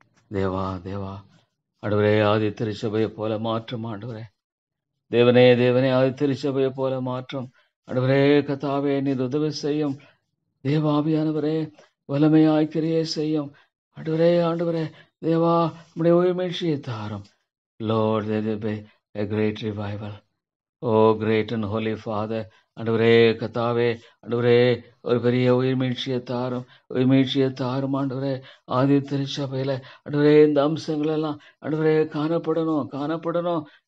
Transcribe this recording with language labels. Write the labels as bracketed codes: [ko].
[ta] தேவா தேவா, ஆண்டவரே ஆதி திருச்சபையை போல மாற்றும் ஆண்டவரே. தேவனே ஆதி திருச்சபையை போல மாற்றும் ஆண்டவரே. கத்தாவே நீர் உதவி செய்யும். தேவாவியானவரே வல்லமையாய் கிரியை செய்யும் ஆண்டவரே. தேவா உம்முடைய உயிர்மீழ்ச்சியை தாரும். [en] Lord, there will be a great revival. Oh great and holy Father, [ta] ஆண்டவரே கத்தாவே, ஆண்டவரே ஒரு பெரிய உயிர்மீழ்ச்சியை தாரும் ஆண்டவரே. ஆதி திருச்சபையில ஆண்டவரே இந்த அம்சங்கள் எல்லாம் ஆண்டவரே காணப்படணும்.